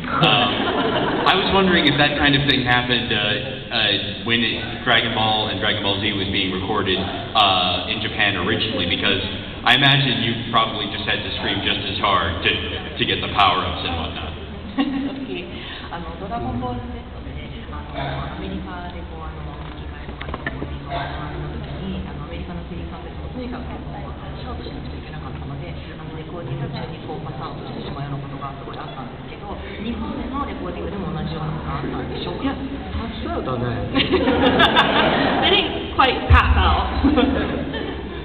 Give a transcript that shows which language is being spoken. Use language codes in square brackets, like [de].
[en] I was wondering if that kind of thing happened when Dragon Ball and Dragon Ball Z was being recorded in Japan originally, because I imagine you probably just had to scream just as hard to get the power-ups and whatnot. Okay. [ja] DragonBall Z アメリカでこう吹き替えとかでこうリハーサルの時にアメリカの声優さんたちもとにかくシャウトしなくちゃいけなかったので、レコーディング中にこうパスアウトしてしまうようなことがすごいあったんですけど、日本でのレコーディングでも同じようなことがあったんでしょうか？いや、パスアウトはない。 [en] They didn't quite pass out.